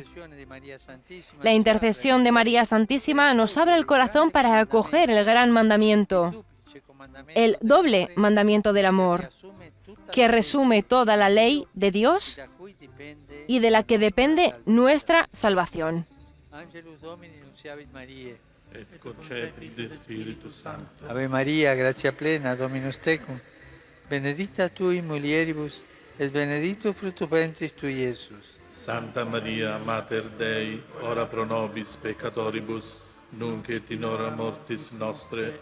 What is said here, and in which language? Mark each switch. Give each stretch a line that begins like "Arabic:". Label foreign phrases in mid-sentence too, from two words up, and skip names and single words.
Spanish: La intercesión de María Santísima nos abre el corazón para acoger el gran mandamiento, el doble mandamiento del amor, que resume toda la ley de Dios y de la que depende nuestra salvación.
Latin: et concepit de Spiritus Sancto. Ave Maria, gratia plena, Dominus tecum, benedicta tui mulieribus, et benedictus fructus ventris tui, Iesus. Santa Maria, Mater Dei, ora pro nobis peccatoribus, nunc et in hora mortis nostre.